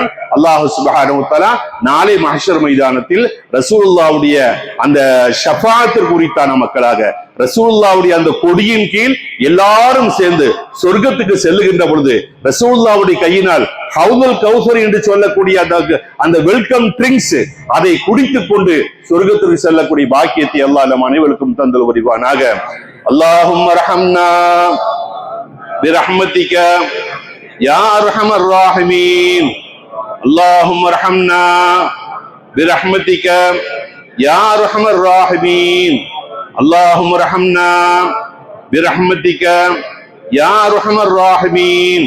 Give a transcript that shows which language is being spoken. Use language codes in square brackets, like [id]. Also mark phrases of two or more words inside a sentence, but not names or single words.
[ar] الله سبحانه وتعالى [ta] நாளை மஹ்ஷர் மைதானத்தில் ரசூலுல்லாஹ்வுடைய அந்த ஷஃபாஅத் குறித்தான மக்களாக, ரசூலுல்லாஹ்வுடைய அந்த கொடியின் கீழ் எல்லாரும் சேர்ந்து சொர்க்கத்துக்கு செல்லுகின்ற பொழுது ரசூலுல்லாஹ்வுடைய கையினால் ஹவுதுல் கௌசர் என்று சொல்லக்கூடிய அந்த [en] welcome drinks [ta] அதை குடித்துக் கொண்டு சொர்க்கத்திற்கு செல்லக்கூடிய பாக்கியத்தை அல்லாஹ் நம் அனைவருக்கும் தந்தல் புரிவானாக. [ar] اللهم ارحمنا برحمتك يا ارحم الراحمين. اللهم ارحمنا برحمتك يا ارحم الراحمين. اللهم ارحمنا برحمتك يا ارحم الراحمين.